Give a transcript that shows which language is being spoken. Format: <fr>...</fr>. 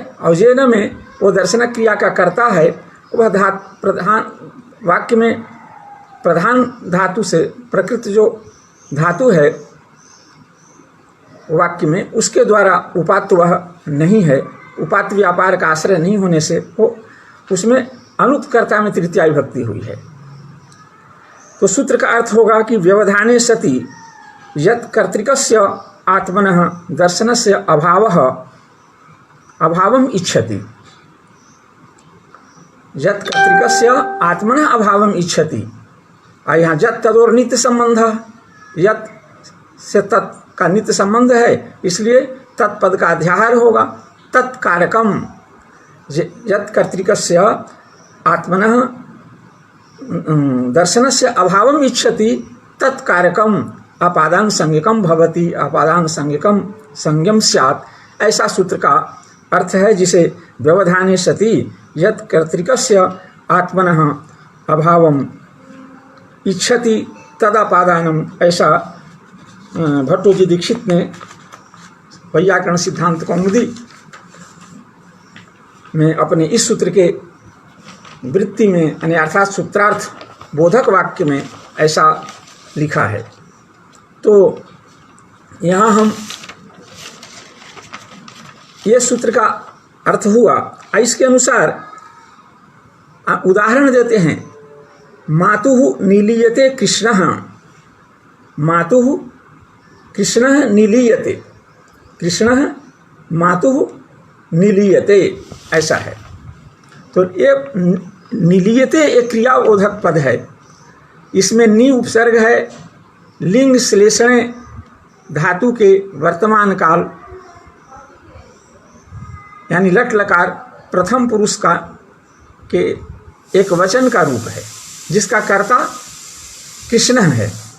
<hi>और जेन में वो दर्शन क्रिया का कर्ता है, वह प्रधान वाक्य में प्रधान धातु से प्रकृत जो धातु है वाक्य में, उसके द्वारा उपात्त वह नहीं है। उपात्त व्यापार का आश्रय नहीं होने से वो उसमें अनुत्कर्ता में तृतीया विभक्ति हुई है। तो सूत्र का अर्थ होगा कि</hi> <sa>व्यवधाने सति यत् कर्तृकस्य आत्मनः दर्शनस्य अभावम इच्छति,</sa> <hi>यत् कर्तृकस्य आत्मनः अभावम इच्छति। और यहाँ जत तदोर नित्य संबंध, यत् से तत् का नित्य संबंध है, इसलिए तत्पद का अध्याहार होगा।</hi> <sa>तत्कारकम यत् कर्तृकस्य आत्मनः दर्शनस्य अभावम इच्छति तत्कारकम अपादान संज्ञकम भवति, अपादान संज्ञकम संज्ञम स्यात्।</sa> <hi>ऐसा सूत्र का अर्थ है, जिसे</hi> <sa>व्यवधाने सति यत् कर्तृकस्य आत्मनः अभावम इच्छति तदापादानम,</sa> <hi>ऐसा भट्टोजी दीक्षित ने वैयाकरण सिद्धांत कौमुदी में अपने इस सूत्र के वृत्ति में यानी अर्थात सूत्रार्थ बोधक वाक्य में ऐसा लिखा है। तो यहाँ हम ये सूत्र का अर्थ हुआ। इसके अनुसार उदाहरण देते हैं।</hi> <sa>मातुः नीलीयते कृष्णः, मातुः कृष्णः नीलीयते, कृष्णः मातुः नीलीयते, ऐसा है।</sa> <hi>तो ये नीलीयते एक क्रियाबोधक पद है। इसमें नी उपसर्ग है, लिंग श्लेषण धातु के वर्तमान काल यानी लट लकार प्रथम पुरुष का के एक वचन का रूप है, जिसका कर्ता कृष्ण है।</hi>